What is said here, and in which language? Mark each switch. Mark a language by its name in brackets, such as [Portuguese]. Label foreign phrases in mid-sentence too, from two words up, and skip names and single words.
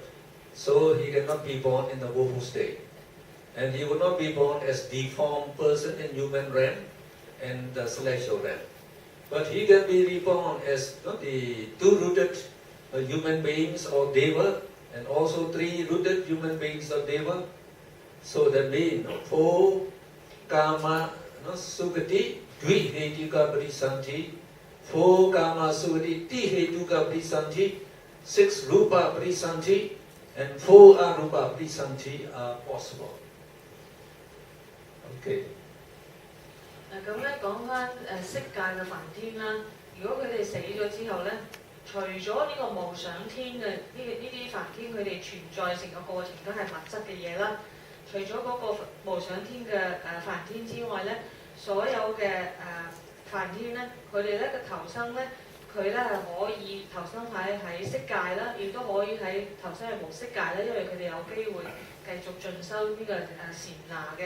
[English] So he cannot be born in the woeful state, and he will not be born as deformed person in human realm and the celestial realm. But he can be reborn as the 2 rooted human beings or deva, and also 3 rooted human beings or deva. So that means 4 [Pali] Kama Sukati Dvihetuka Padisanti, [English] 4 [Pali] Kama Sukati Tihetuka Padisanti, [English] 6 [Pali] Rupa Padisanti, [English] and 4 [Pali] Arupa Padisanti [English] are possible. Okay. [Cantonese] 咁咧講翻色界嘅梵天啦，如果佢哋死咗之後咧，除咗呢個無想天嘅呢啲梵天，佢哋存在成個過程都係物質嘅嘢啦。除咗嗰個無想天嘅梵天之外咧，所有嘅梵天咧，佢哋咧嘅投生咧，佢咧係可以投生喺色界啦，亦都可以喺投生喺無色界啦，因為佢哋有機會繼續進修呢個禪那嘅。